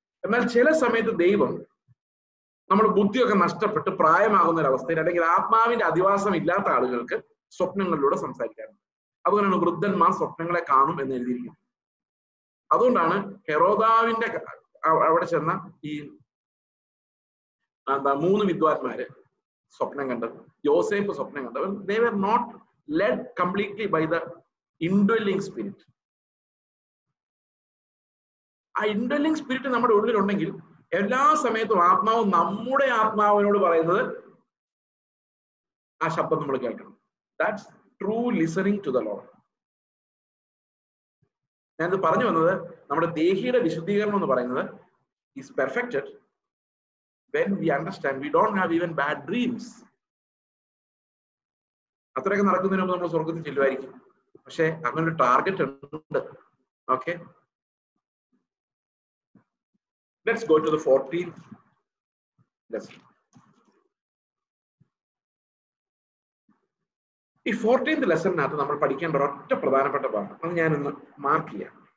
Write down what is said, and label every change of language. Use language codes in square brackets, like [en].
[ml] എന്നാൽ ചില സമയത്ത് ദൈവം നമ്മുടെ ബുദ്ധിയൊക്കെ നഷ്ടപ്പെട്ട് പ്രായമാകുന്ന ഒരു അവസ്ഥയിൽ, അല്ലെങ്കിൽ ആത്മാവിന്റെ അധിവാസം ഇല്ലാത്ത ആളുകൾക്ക് സ്വപ്നങ്ങളിലൂടെ സംസാരിക്കാറുണ്ട്. അതുകൊണ്ടാണ് വൃദ്ധന്മാർ സ്വപ്നങ്ങളെ കാണും എന്ന് എഴുതിയിരിക്കുന്നത്. അതുകൊണ്ടാണ് ഹെറോദാവിന്റെ അവിടെ ചെന്ന ഈ 3 വിദ്വാൻമാര് സ്വപ്നം കണ്ടത്, യോസേഫ് സ്വപ്നം കണ്ടത്. [en] They were not led completely by the indwelling spirit. [ml] ആ ഇൻഡ്വെല്ലിംഗ് സ്പിരിറ്റ് നമ്മുടെ ഉള്ളിലുണ്ടെങ്കിൽ എല്ലാ സമയത്തും ആത്മാവ് നമ്മുടെ ആത്മാവിനോട് പറയുന്നത് ആ ശബ്ദം നമ്മൾ കേൾക്കണം. [en] That's true listening to the Lord. [ml] ഞാനിത് പറഞ്ഞു വന്നത്, നമ്മുടെ ദേഹിയുടെ വിശുദ്ധീകരണം എന്ന് പറയുന്നത് [en] Is perfected when we understand we don't have even bad dreams. [ml] അത്രയൊക്കെ നടക്കുന്നതിന് മുമ്പ് നമ്മൾ സ്വർഗത്തിൽ ചെല്ലുമായിരിക്കും. പക്ഷെ അങ്ങനെ ഒരു ടാർഗറ്റ് ഉണ്ട്. [en] Okay, let's go to the 14th lesson. [ml] ഈ 14th ലെസണിനകത്ത് നമ്മൾ പഠിക്കേണ്ട ഒരൊറ്റ പ്രധാനപ്പെട്ട ഭാഗം അത് ഞാനൊന്ന് മാർക്ക് ചെയ്യാം.